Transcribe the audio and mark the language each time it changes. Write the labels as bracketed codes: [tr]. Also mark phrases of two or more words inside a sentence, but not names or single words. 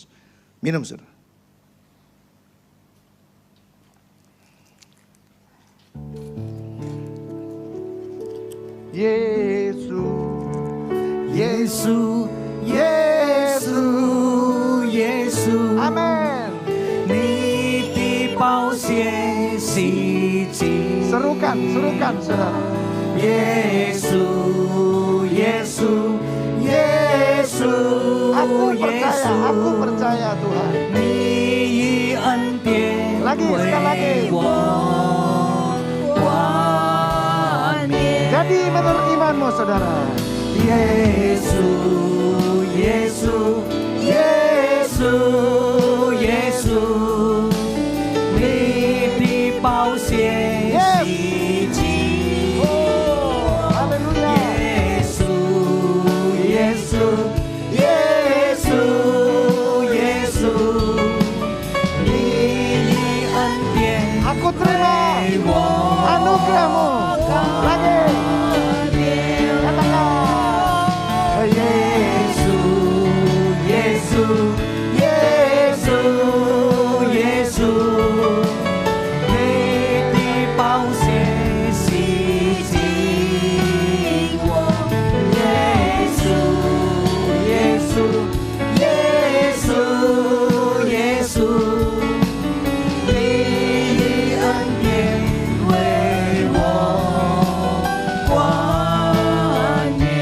[id] Minum saudara. Yesus, Yesus, Yesus, Yesus. Amin. [zh] 你的宝血洗净。 [id] Serukan saudara. Yesus, Yesus, Yesus. Aku percaya Tuhan. [zh] 你以恩典 [id] Lagi, sekali lagi. [zh] 为我冠冕。 [id] Jadi menurut imanmu saudara. Yesus, Yesus, Yesus, Yesus， [zh] 你的宝血洗净。 [id] Haleluya. Yesus, Yesus, Yesus, Yesus， [zh] 你以恩典 [id] Aku terima [zh] 为我 [id] anugerahmu. Lagi. Katakan. Yesus, Yesus, Yesus, Yesus， [zh] 你的宝血洗净我。Yesus, Yesus, Yesus, Yesus，你以恩典为我冠冕。